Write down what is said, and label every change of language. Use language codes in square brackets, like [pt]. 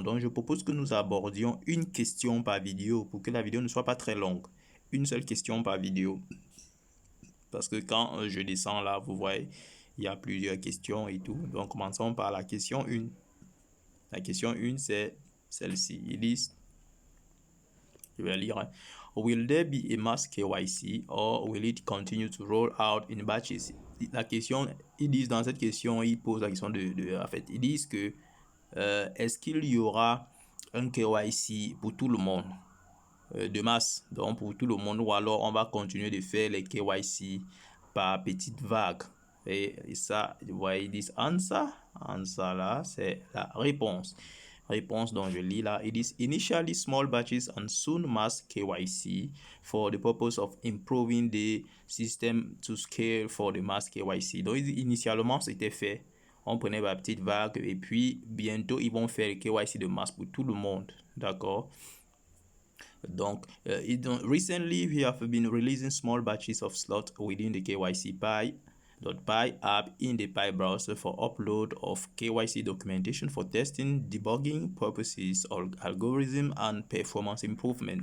[fr] Donc, je propose que nous abordions une question par vidéo pour que la vidéo ne soit pas très longue. Une seule question par vidéo. Parce que quand je descends là, vous voyez, il y a plusieurs questions et tout. Donc, commençons par la question 1. La question 1, c'est celle-ci. Ils disent, je vais lire. [en] Will there be a mass KYC or will it continue to roll out in batches? [fr] La question, ils disent dans cette question, ils posent la question en fait, ils disent que est-ce qu'il y aura un KYC pour tout le monde de masse, donc pour tout le monde, ou alors on va continuer de faire les KYC par petites vagues. Et ça, vous voyez, ils disent answer là, c'est la réponse. Réponse dont je lis là, [en] it is initially small batches and soon mass KYC [fr] for the purpose of improving the system to scale for the mass KYC. Donc initialement c'était fait, on prenait la petite vague et puis bientôt ils vont faire le KYC de masse pour tout le monde, d'accord? [en] Donc, recently we have been releasing small batches of slots within the KYC Py app in the Py browser for upload of KYC documentation for testing, debugging purposes, algorithm and performance improvement.